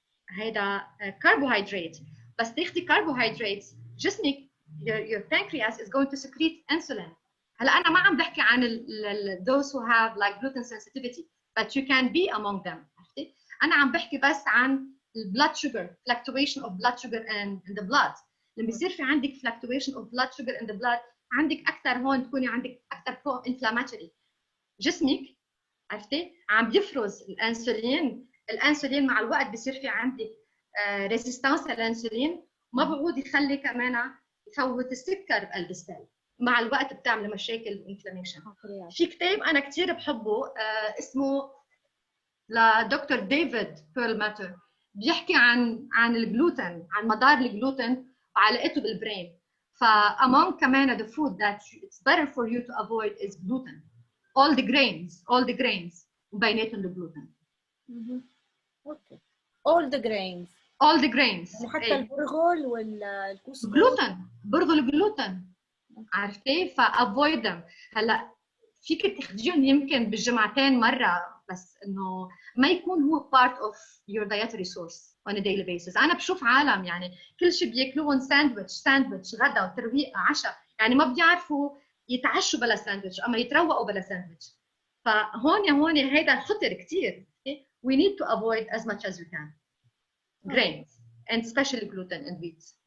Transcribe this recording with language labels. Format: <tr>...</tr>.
<ar>هيدا carbohydrate. بس تاخدي carbohydrates جسمك</ar> <en>your pancreas is going to secrete insulin.</en> <ar>هلا انا ما عم بحكي عن</ar> <en>those who have like gluten sensitivity but you can be among them.</en> <ar>عرفتي؟ انا عم بحكي بس عن</ar> <en>blood sugar fluctuation of blood sugar in the blood.</en> <ar>لما يصير في عندك</ar> <en>fluctuation of blood sugar in the blood</en> <ar>عندك اكثر هون تكوني عندك اكثر</ar> <en>pro inflammatory.</en> <ar>جسمك عرفتي عم بيفرز الانسولين مع الوقت بصير في عندك ريزيستانس للانسولين ما بعود يخلي كمان يفوت السكر بقلب السيل مع الوقت بتعمل مشاكل انفلاميشن. في كتاب انا كثير بحبه اسمه لدكتور ديفيد بيرلماتر بيحكي عن الجلوتين عن مدار الجلوتين وعلاقته بالبرين.</ar> <en>فamong كمان the food that it's better for you to avoid is gluten. all the grains</en> <ar>وبيناتهم الجلوتين.</ar> <en>okay all the grains يعني حتى البرغل والكسكس</en> <ar>جلوتين برغل جلوتين عرفتي ف</ar> <en>avoid them.</en> <ar>هلا فيك تاخديهم يمكن بالجمعتين مره بس انه ما يكون هو</ar> <en>part of your dietary source on a daily basis.</en> <ar>انا بشوف عالم يعني كل شيء بياكلوهم ساندويتش غدا وترويقه عشاء يعني ما بيعرفوا يتعشوا بلا ساندويتش اما يتروقوا بلا ساندويتش. فهون هيدا خطر كثير.</ar> <en>We need to avoid as much as we can grains and especially gluten and wheat.</en>